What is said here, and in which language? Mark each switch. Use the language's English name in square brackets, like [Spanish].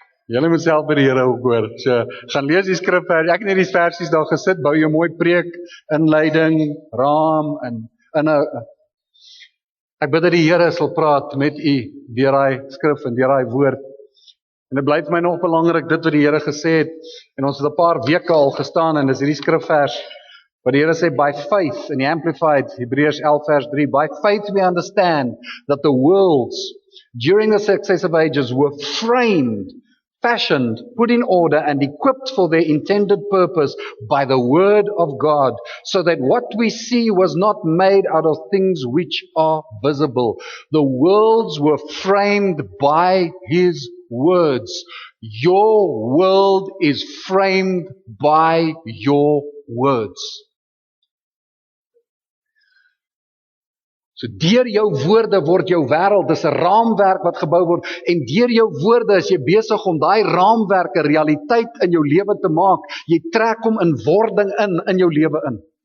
[Afrikaans] Julle moet self by die Here ook hoor. So, gaan lees die skrifvers. Ek het net die versies daar gesit, bou jou mooi preek, inleiding, raam en ek bid dat die Here sal praat met u deur daai skrif en deur daai woord. En dit bly vir my nog belangrik dit wat die Here gesê het. En ons het 'n paar weke al gestaan en dis hierdie skrifvers wat die Here sê, [English] by faith, [Afrikaans] in die Amplified, Hebreërs 11 vers 3, [English] by faith we understand that the worlds during the successive ages were framed, fashioned, put in order and equipped for their intended purpose by the word of God, so that what we see was not made out of things which are visible. The worlds were framed by His words. Your world is framed by your words. [Afrikaans] So deur jou woorde word jou wêreld, dis 'n raamwerk wat gebou word, en deur jou woorde is jy besig om daai raamwerk 'n realiteit in jou lewe te maak. Jy trek hom in wording in jou lewe in.